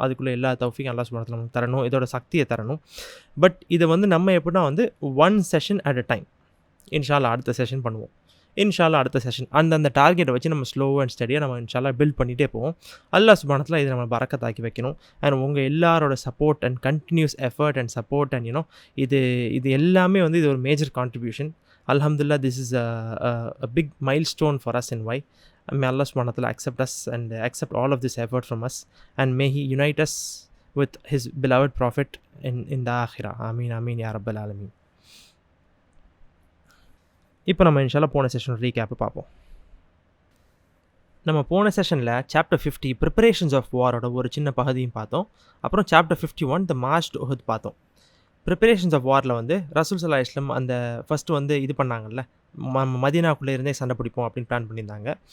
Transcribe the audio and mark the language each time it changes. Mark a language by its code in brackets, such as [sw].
[ta] அதுக்குள்ளே எல்லா தௌஃபீக்கும் அல்லாஹ் சுப்ஹானஹு வ தஆலா நமக்கு தரணும், இதோட சக்தியை தரணும். பட் இதை நம்ம எப்படின்னா one session at a time இன்ஷா அல்லாஹ் அடுத்த செஷன் பண்ணுவோம். இன்ஷா அல்லாஹ் அடுத்த செஷன் அந்த டார்கெட்டை வச்சு நம்ம ஸ்லோ அண்ட் ஸ்டடியாக நம்ம இன்ஷா அல்லாஹ் பில்ட் பண்ணிகிட்டே போவோம். அல்லாஹ் சுப்ஹானஹு வ தஆலா இதை நம்ம பரக்கத்தாக்கி வைக்கணும். அண்ட் உங்கள் எல்லாரோட support and continuous effort and support and இது எல்லாமே இது ஒரு major contribution. [en] Alhamdulillah, this is a big milestone for us in why. May Allah subhanahu wa ta'ala accept us and accept all of this effort from us, and may He unite us with His beloved Prophet in the Akhirah. [ar] Ameen, Ameen, Ya Rabbal Alameen. [ta] இப்போ நம்ம இன்ஷால்லா போன session recap பார்ப்போம். நம்ம போன செஷனில் chapter 50 preparations of வாரோட ஒரு சின்ன பகுதியும் பார்த்தோம். அப்புறம் chapter 51 the March to Uhud பார்த்தோம். ப்ரிப்பரேஷன்ஸ் ஆஃப் வாரில் ரசூல் ஸல்லல்லாஹு அலைஹி வஸல்லம் அந்த ஃபஸ்ட்டு இது பண்ணாங்கல்ல, மதீனாக்குள்ளே இருந்தே சண்டை பிடிப்போம் அப்படின்னு பிளான் பண்ணியிருந்தாங்க.